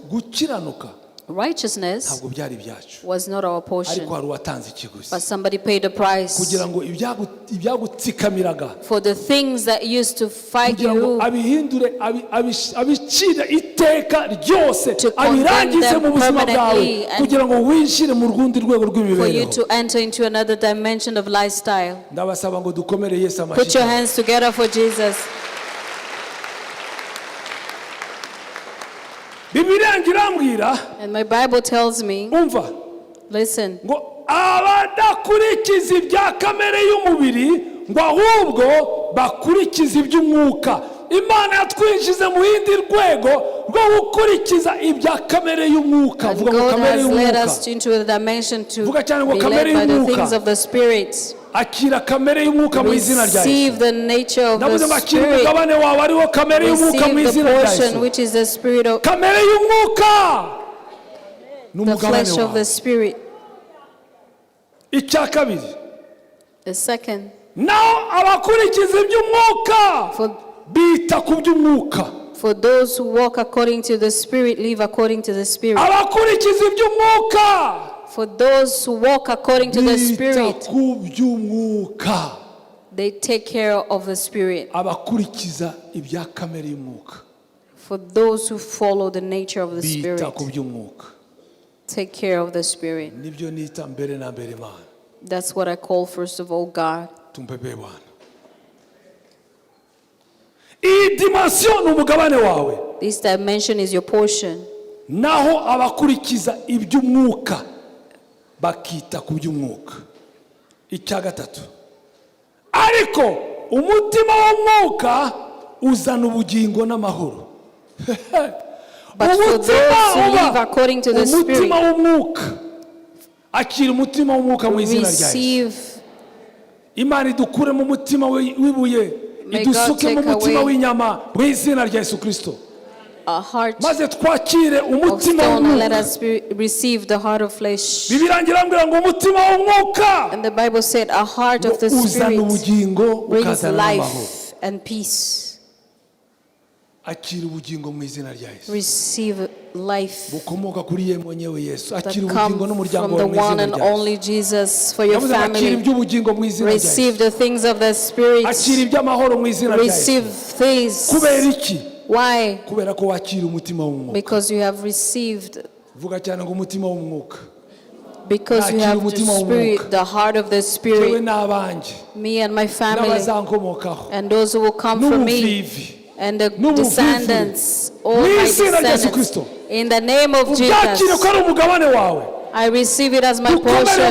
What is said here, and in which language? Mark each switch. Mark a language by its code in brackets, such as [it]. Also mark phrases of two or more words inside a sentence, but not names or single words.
[en] Righteousness was not our portion, but somebody paid the price for the things that used to fight you, to condemn them permanently, and for you to enter into another dimension of lifestyle. Put your hands together for Jesus. And my Bible tells me, listen, [rw] Imana yatwinjize mu yindi rwego rwo gukurikiza ibya kamere y'umwuka. Vuga ngo kamere y'umwuka. [en] God has led us into a dimension to be led by the things of the Spirit. [rw] Akira kamere y'umwuka mu izina rya Yesu. [en] Receive the nature of the Spirit. [rw] Umugabane wawe ariwo kamere y'umwuka mu izina rya Yesu. [en] The portion which is the spirit of [rw] kamere y'umwuka. [en] The flesh of the Spirit. [rw] Icya kabiri. [en] The second. Now [rw] abakurikiza iby'umwuka. [en] For those who walk according to the Spirit, live according to the Spirit. For those who walk according to the Spirit, they take care of the Spirit. For those who follow the nature of the Spirit, take care of the Spirit. That's what I call, first of all, God. This dimension is your portion. [rw] Naho abakurikiza iby'umwuka bakita ku by'umwuka. Icya gatatu. Ariko umutima w'umwuka uzana ubugingo n'amahoro. [en] But for those who live according to the Spirit, [rw] umutima w'umwuka akira umutima w'umwuka mu izina rya Yesu. Imana idukure mu mutima w'ibuye. [en] May God take away a heart of stone and let us receive the heart of flesh. And the Bible said a heart of the Spirit brings life and peace. Receive life that comes from the one and only Jesus for your family. Receive the things of the Spirit. Receive things. Why? [rw] kubera ko wakira umutima w'umwuka. [en] Because you have received. [rw] Vuga cyane ngo umutima w'umwuka. [en] Because you have the spirit, the heart of the spirit. Me and my family and those who will come from me and the descendants, all my descendants. In the name of Jesus, I receive it as my portion.